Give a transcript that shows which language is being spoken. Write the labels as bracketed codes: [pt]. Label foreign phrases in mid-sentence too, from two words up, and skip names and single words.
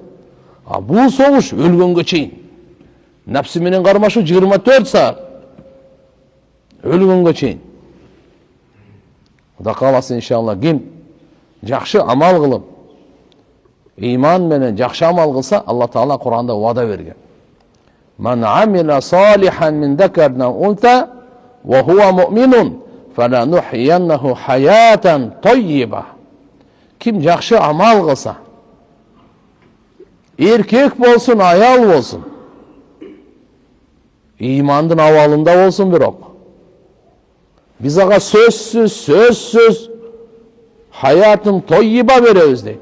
[ky] Бул согуш өлгөнгө чейин. Напсы менен кармашуу 24 саат. Өлгөнгө чейин. Кудай кааласа иншалла ким жакшы амал кылып, иман менен жакшы амал кылса, Алла Таала Куранда вада берген. [ar] من عمل صالحا من ذكر أو أنثى وهو مؤمن فلنحيينه حياة طيبة. [ky] Ким жакшы амал кылса, эркек болсун, аял болсун, имандын абалында болсун бирок, биз ага сөзсүз [ar] حياة طيبة [ky] беребиз дейт.